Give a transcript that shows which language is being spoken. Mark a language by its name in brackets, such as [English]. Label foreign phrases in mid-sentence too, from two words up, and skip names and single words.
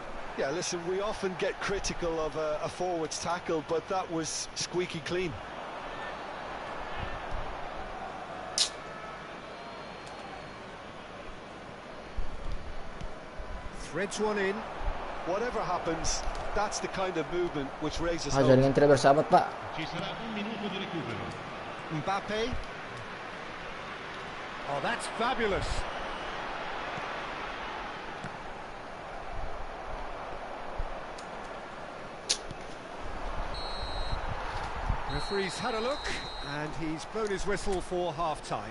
[English] Yeah, listen, we often get critical of a forward's tackle, but that was squeaky clean. Threads one in. Whatever happens, that's the kind of movement which raises Ah, hope. [Indonesian] jaringan tidak bersahabat, Pak. [Italian] Ci sarà un minuto di recupero. [English] Mbappe. Oh, that's fabulous. Referee's had a look, and he's blown his whistle for half-time.